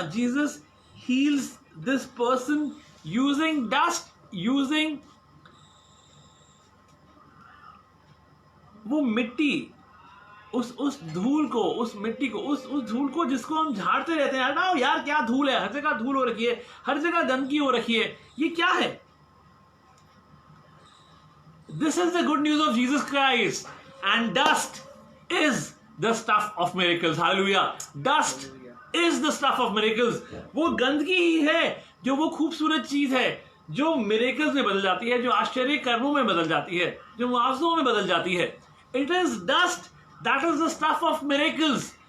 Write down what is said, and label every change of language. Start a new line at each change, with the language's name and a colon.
English: Jesus heals this person using dust, using
Hindi: वो मिट्टी, उस धूल को, उस मिट्टी को, उस धूल को जिसको हम झाड़ते रहते हैं। हटाओ यार, क्या धूल है, हर जगह धूल हो रखी है, हर जगह गंदगी हो रखी है, ये क्या है?
English: This is the good news of Jesus Christ, and dust is the stuff of miracles. Hallelujah! Dust is the stuff of miracles.
Hindi: वो गंदगी ही है जो वो खूबसूरत चीज है जो मिरेकल्स में बदल जाती है, जो आश्चर्य कर्मों में बदल जाती है, जो मुआवजों में बदल जाती है।
English: It is dust that is the stuff of miracles.